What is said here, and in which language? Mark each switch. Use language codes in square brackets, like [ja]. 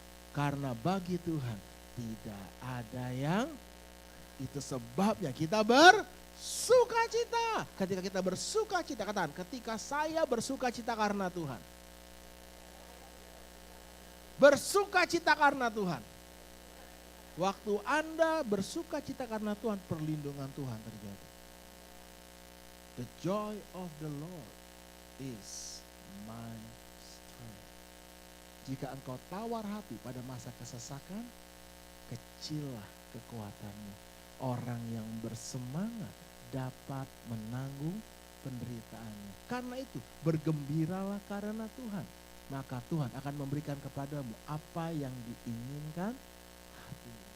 [id] Karena bagi Tuhan tidak ada yang, itu sebabnya kita bersukacita. Ketika kita bersukacita, katakan, ketika saya bersukacita karena Tuhan. Bersukacita karena Tuhan. Waktu Anda bersukacita karena Tuhan, perlindungan Tuhan terjadi. [en] The joy of the Lord is my strength. [id] Jika engkau tawar hati pada masa kesesakan, kecillah kekuatanmu. Orang yang bersemangat dapat menanggung penderitaannya. Karena itu bergembiralah karena Tuhan. Maka Tuhan akan memberikan kepadamu apa yang diinginkan hati.